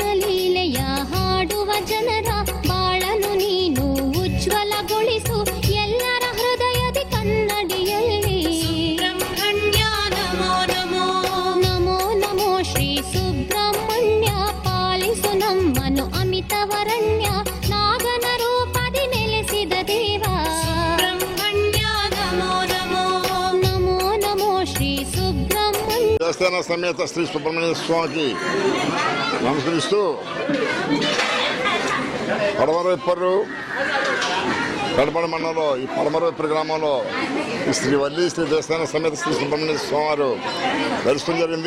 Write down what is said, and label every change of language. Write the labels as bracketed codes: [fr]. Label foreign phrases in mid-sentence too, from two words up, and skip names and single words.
[kn] ಲೀಲೆಯ ಹಾಡುವ ಜನರ ಬಾಳನು ನೀನು ಉಜ್ವಲಗೊಳಿಸು ಎಲ್ಲರ ಹೃದಯದಿ ಕನ್ನಡಿಯಲ್ಲಿ ಸುಬ್ರಹ್ಮಣ್ಯ ನಮೋ ನಮೋ ನಮೋ ನಮೋ ಶ್ರೀ ಸುಬ್ರಹ್ಮಣ್ಯ ಪಾಲಿಸು ನಮ್ಮನು ಅಮಿತವರಣ್ಯ ನಾಗನ ರೂಪದಿ ನೆಲೆಸಿದ ದೇವ ಸುಬ್ರಹ್ಮಣ್ಯ ನಮೋ ನಮೋ ನಮೋ ನಮೋ ಶ್ರೀ ಸುಬ್ರಹ್ಮಣ್ಯ [te] దేవస్థాన సమేత శ్రీ సుబ్రహ్మణ్య స్వామికి నమస్కరిస్తూ పడమరవెప్పరు కడపడి మండలంలో ఈ పడమరవెప్పరు గ్రామంలో ఈ శ్రీ వల్లి శ్రీ దేవస్థాన సమేత శ్రీ సుబ్రహ్మణ్య స్వామివారు దర్శనం జరిగింది.